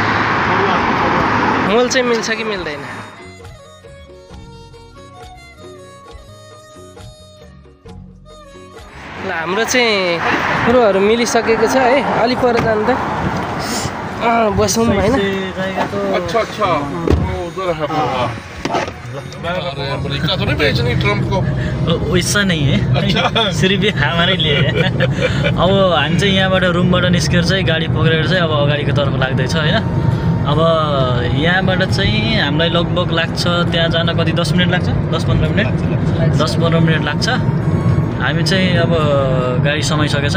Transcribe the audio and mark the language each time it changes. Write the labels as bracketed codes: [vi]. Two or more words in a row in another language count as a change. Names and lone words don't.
[ne] मोल चाहिँ मिल्छ कि मिल्दैन? ल हाम्रो चाहिँ कुरोहरू मिलिसकेको छ है। अलि पर जानु त बसौँ होइन। [hi] अमेरिका तो नहीं बेचनी ट्रम्प को? वैसा नहीं है, सिर्फ ये हमारे लिए है। [ne] अब हामी चाहिँ यहाँबाट रुमबाट निस्केर चाहिँ गाडी पक्रेर चाहिँ अब अगाडिको तर्फ लाग्दैछ होइन। अब यहाँबाट चाहिँ हामीलाई लगभग लाग्छ त्यहाँ जान कति 10 मिनट लाग्छ, 10-15 मिनट 10-15 मिनट लाग्छ। हामी चाहिँ अब गाडी समाइसकेछ।